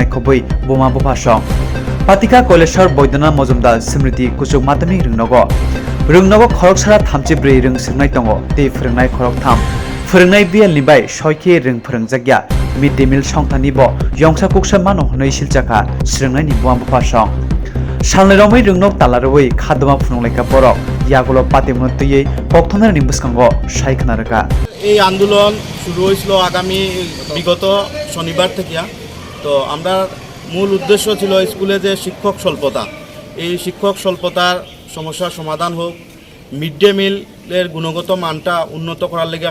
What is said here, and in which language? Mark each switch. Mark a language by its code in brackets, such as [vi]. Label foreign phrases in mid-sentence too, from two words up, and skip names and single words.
[trp] खबै बमा बफासं पातिका कलेजर बयदना मजुमदार स्मृति कुचुक माध्यमिक रोंनगो रोंनगो खरकसारा थामजिब्रै रोंसोनाय दङ ते फोरोंनाय खरकथाम फोरोंनाय बियाल निबाय सयखे रों फोरोंजाग्या [en] mid day meal [trp] संथानिबो यंसा कुकसा मानो हनै सिलजाखा स्रोंनायनि बमा बफासं सानरमै रोंनक तालारबै खादमा फुनुंलायखा बरक यागुलो पातिमनतियै पक्थनार निबुसकांगो साइखनारका [bn] এই আন্দোলন শুরু হয়েছিল আগামী বিগত শনিবার থেকে। তো আমরা মূল উদ্দেশ্য ছিল স্কুলে যে শিক্ষক স্বল্পতা, এই শিক্ষক স্বল্পতার সমস্যার সমাধান হোক, [en] mid day meal-এর [bn] গুণগত মানটা উন্নত করার লেগে।